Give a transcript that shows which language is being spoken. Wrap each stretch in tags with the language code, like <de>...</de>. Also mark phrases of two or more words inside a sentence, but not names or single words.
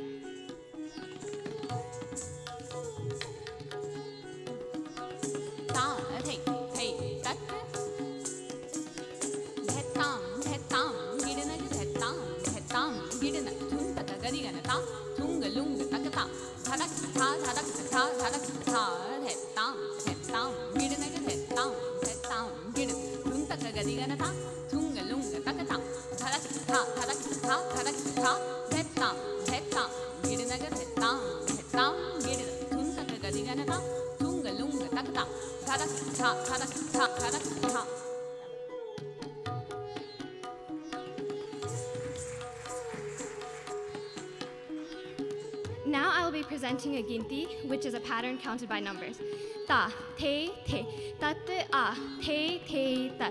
<en>Ta, the, tat, dhetam, girinaga, dhetam, girinaga, thuntagaga, digana, tha, thungalunga, takata, dhadakirta, dhetam, girinaga, dhetam, girinaga, thuntagaga, digana, tha, thungalunga, takata, dhadakirta, dhetam, girinaga, dhetam, girinaga, thuntagaga, digana, tha, thungalunga, takata, dhadakirta. Now I will be presenting a ginti, which is a pattern counted by numbers. Ta, the, tat, a, the, tat.</en>